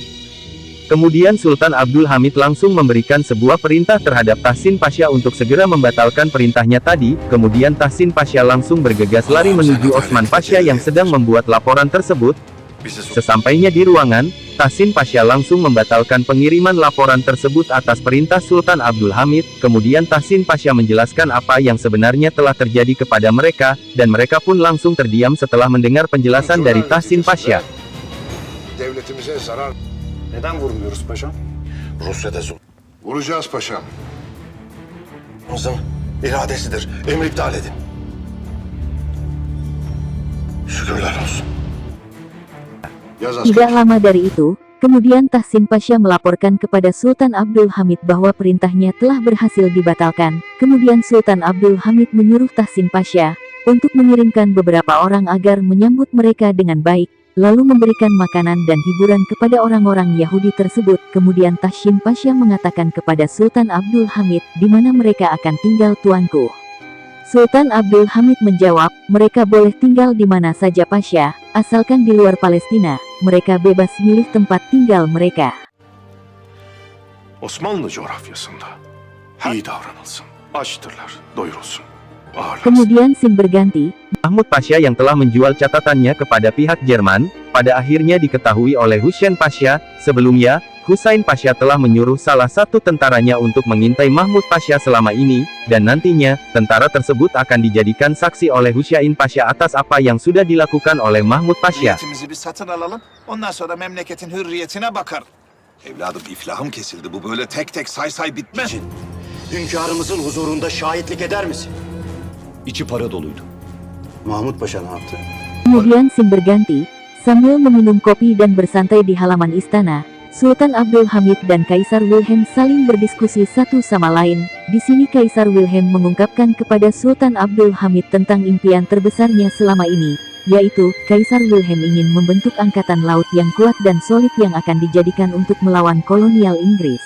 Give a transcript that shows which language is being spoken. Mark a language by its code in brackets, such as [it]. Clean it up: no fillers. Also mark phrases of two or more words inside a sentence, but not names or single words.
[id] Kemudian Sultan Abdülhamid langsung memberikan sebuah perintah terhadap Tahsin Pasya untuk segera membatalkan perintahnya tadi, kemudian Tahsin Pasya langsung bergegas lari menuju Osman Pasya yang sedang membuat laporan tersebut. Sesampainya di ruangan, Tahsin Pasya langsung membatalkan pengiriman laporan tersebut atas perintah Sultan Abdülhamid, kemudian Tahsin Pasya menjelaskan apa yang sebenarnya telah terjadi kepada mereka, dan mereka pun langsung terdiam setelah mendengar penjelasan dari Tahsin Pasya. [tr] Devletimize zarar. Neden vurmuyoruz paşam? Rusya'da vuracağız paşam. İradesidir. Emri iptal edin. Şükürler olsun. Yaz [id] Tidak lama dari itu, kemudian Tahsin Pasya melaporkan kepada Sultan Abdülhamid bahwa perintahnya telah berhasil dibatalkan. Kemudian Sultan Abdülhamid menyuruh Tahsin Pasya untuk mengirimkan beberapa orang agar menyambut mereka dengan baik, lalu memberikan makanan dan hiburan kepada orang-orang Yahudi tersebut. Kemudian Tahsin Pasya mengatakan kepada Sultan Abdülhamid, di mana mereka akan tinggal tuanku. Sultan Abdülhamid menjawab, mereka boleh tinggal di mana saja Pasya, asalkan di luar Palestina, mereka bebas milih tempat tinggal mereka. [tr] Osmanlı coğrafyasında iyi davranılsın. Açtırlar, doyurulsun. Ağırlansın. [id] Kemudian scene berganti, Mahmud Pasya yang telah menjual catatannya kepada pihak Jerman, pada akhirnya diketahui oleh Husain Pasya. Sebelumnya, Husain Pasya telah menyuruh salah satu tentaranya untuk mengintai Mahmud Pasya selama ini, dan nantinya, tentara tersebut akan dijadikan saksi oleh Husain Pasya atas apa yang sudah dilakukan oleh Mahmud Pasya. [tr] Hürriyetimizi bir satın alalım. Ondan sonra memleketin hürriyetine bakar. Evladım iflahım kesildi. Bu böyle tek tek say say bitmez. Hünkârımızın huzurunda şahitlik eder misin? İçi para doluydu. Mahmut Paşa ne yaptı? [id] kemudian scene berganti, sambil meminum kopi dan bersantai di halaman istana, Sultan Abdülhamid dan Kaisar Wilhelm saling berdiskusi satu sama lain. Di sini Kaisar Wilhelm mengungkapkan kepada Sultan Abdülhamid tentang impian terbesarnya selama ini, yaitu, Kaisar Wilhelm ingin membentuk angkatan laut yang kuat dan solid yang akan dijadikan untuk melawan kolonial Inggris.